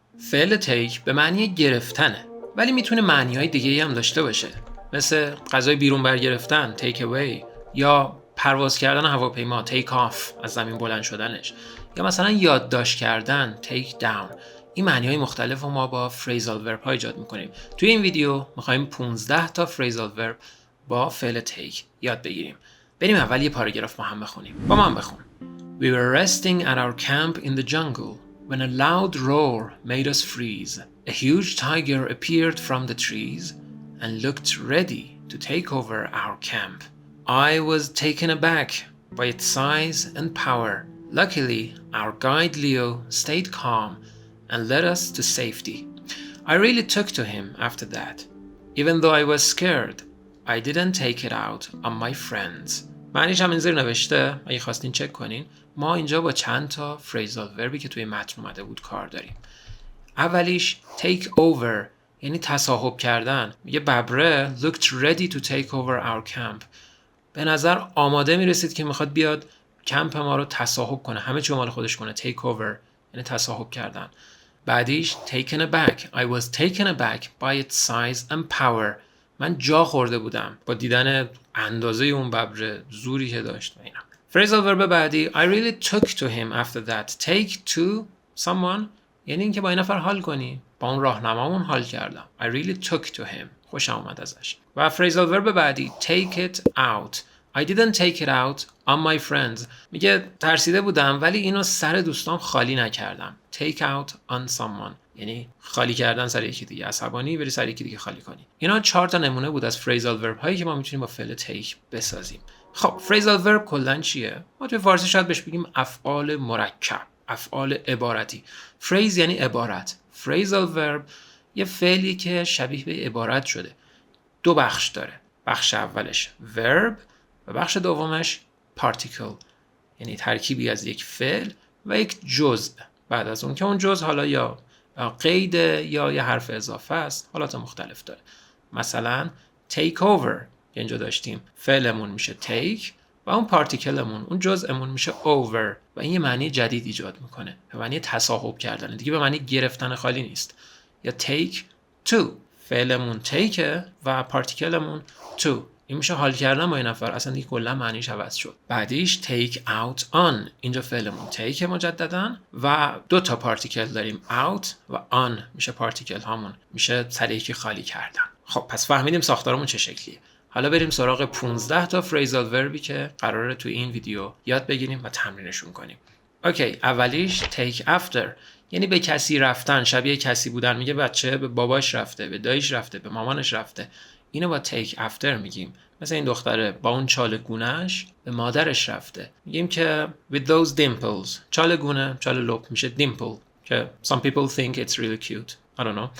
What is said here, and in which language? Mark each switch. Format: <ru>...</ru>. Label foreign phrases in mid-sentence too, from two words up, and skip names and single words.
<fa>فعل take به معنی گرفتنه، ولی میتونه معنی‌های دیگه‌ای هم داشته باشه، مثل غذای بیرون برگرفتن</fa> <en>take away،</en> <fa>یا پرواز کردن هواپیما</fa> <en>take off،</en> <fa>از زمین بلند شدنش، یا مثلا یادداشت کردن</fa> <en>take down.</en> <fa>این معنی‌های مختلف رو ما با</fa> <en>phrasal verb</en> <fa>ها ایجاد می‌کنیم. توی این ویدیو می‌خوایم 15 تا</fa> <en>phrasal verb</en> <fa>با فعل take یاد بگیریم. بریم اول یه پاراگراف با هم بخونیم. با من بخون.</fa> <en>We were resting at our camp in the jungle when a loud roar made us freeze. A huge tiger appeared from the trees and looked ready to take over our camp. I was taken aback by its size and power. Luckily, our guide Leo stayed calm and led us to safety. I really took to him after that. Even though I was scared, I didn't take it out on my friends.</en> <fa>معنیش هم اینجا نوشته، اگه خواستین چک کنین. ما اینجا با چند تا</fa> <en>phrasal verb</en> <fa>ی که توی متن اومده بود کار داریم. اولیش</fa> <en>take over،</en> <fa>یعنی تصاحب کردن. میگه ببره</fa> <en>looked ready to take over our camp.</en> <fa>به نظر آماده میرسید که میخواد بیاد کمپ ما رو تصاحب کنه، همه چی مال خودش کنه.</fa> <en>take over</en> <fa>یعنی تصاحب کردن. بعدیش</fa> <en>taken aback. I was taken aback by its size and power.</en> <fa>من جا خورده بودم با دیدن اندازه اون ببر، زوری که داشت و اینا.</fa> <en>phrasal verb بعدی I really took to him after that. take to someone</en> <fa>یعنی اینکه با این نفر حال کنی. با اون راهنمامون حال کردم.</fa> <en>I really took to him.</en> <fa>خوشم اومد ازش. و</fa> <en>phrasal verb</en> <fa>بعدی</fa> <en>take it out. I didn't take it out on my friends.</en> <fa>میگه ترسیده بودم ولی اینو سر دوستام خالی نکردم.</fa> <en>take out on someone</en> <fa>یعنی خالی کردن سر یکی دیگه، عصبانی بری سر یکی دیگه خالی کنی. اینا 4 تا نمونه بود از</fa> <en>phrasal verb</en> <fa>هایی که ما میتونیم با فعل take بسازیم. خب</fa> <en>phrasal verb</en> <fa>کلاً چیه؟ ما توی فارسی شاید بهش بگیم افعال مرکب، افعال عبارتی. phrase یعنی عبارت.</fa> <en>phrasal verb</en> <fa>یه فعلی که شبیه به عبارت شده. 2 بخش داره. بخش اولش verb و بخش دومش particle، یعنی ترکیبی از یک فعل و یک جزء بعد از اون، که اون جزء حالا یا قید یا یه حرف اضافه است، حالات مختلف داره. مثلا</fa> <en>take over</en> <fa>که اینجا داشتیم، فعلمون میشه take و اون پارتیکلمون، اون جزءمون میشه over و این یه معنی جدید ایجاد میکنه، به معنی تصاحب کردن، دیگه به معنی گرفتن خالی نیست. یا</fa> <en>take to،</en> <fa>فعلمون take و پارتیکلمون to، این میشه حال کردن با این نفر، اصلا دیگه کلا معنیش عوض شد. بعدیش</fa> <en>take out on،</en> <fa>اینجا فعلمون take مجددا و 2 تا پارتیکل داریم out و on، میشه پارتیکل هامون، میشه سر یکی خالی کردن. خب پس فهمیدیم ساختارمون چه شکلیه. حالا بریم سراغ 15 تا</fa> <en>phrasal verb</en> <fa>ی که قراره تو این ویدیو یاد بگیریم و تمرینشون کنیم. اوکی، اولیش</fa> <en>take after،</en> <fa>یعنی به کسی رفتن، شبیه کسی بودن. میگه بچه به باباش رفته، به داییش رفته، به مامانش رفته. اینو با</fa> <en>take after</en> <fa>میگیم. مثل این دختره با اون چال گونهش به مادرش رفته، میگیم که</fa> <en>with those dimples.</en> <fa>چال گونه، چال لب میشه</fa> <en>dimple که some people think it's really cute. I don't know.</en>